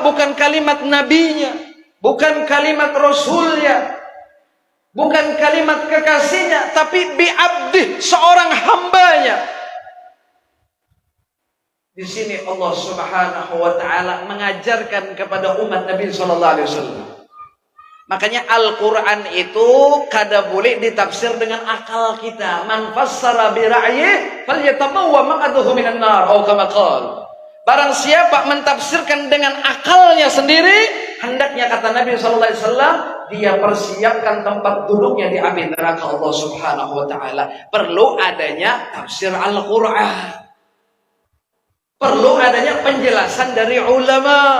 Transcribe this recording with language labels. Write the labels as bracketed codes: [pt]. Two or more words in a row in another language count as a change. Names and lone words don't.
[id] Bukan kalimat nabinya, bukan kalimat rasulnya, bukan kalimat kekasihnya, tapi bi'abdih, seorang hambanya. Di sini Allah [ar] سبحانه وتعالى [id] mengajarkan kepada umat Nabi [ar] صلى الله عليه وسلم. [id] Makanya Al-Qur'an itu kada boleh ditafsir dengan akal kita. [ar] من فسر برأيه فليتبوأ مقعده من النار, atau كما قال. [id] Barang siapa mentafsirkan dengan akalnya sendiri, hendaknya kata Nabi [ar] صلى الله عليه وسلم, [id] dia persiapkan tempat duduknya di api neraka Allah [ar] سبحانه وتعالى. [id] Perlu adanya tafsir Al-Qur'an. Perlu adanya penjelasan dari ulama.